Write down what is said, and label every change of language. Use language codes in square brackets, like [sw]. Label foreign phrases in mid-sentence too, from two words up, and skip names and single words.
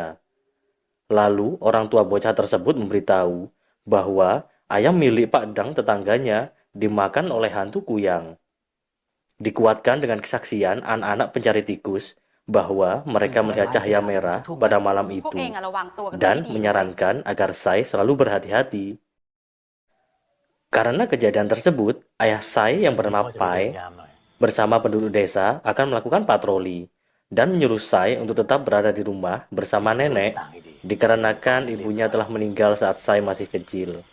[id] Lalu, orang tua bocah tersebut memberitahu bahwa ayam milik Pak Dang tetangganya dimakan oleh hantu kuyang. Dikuatkan dengan kesaksian anak-anak pencari tikus bahwa mereka melihat cahaya merah pada malam [th] พวก [id] itu [th] เองอะระวังตัวกันไว้ [id] dan [th] ให้ดีนะเว้ย [id] menyarankan agar Sai selalu berhati-hati. Karena kejadian tersebut, ayah Sai yang bernama Pai bersama penduduk desa akan melakukan patroli dan menyuruh Sai untuk tetap berada di rumah bersama nenek dikarenakan ibunya telah meninggal saat Sai masih kecil.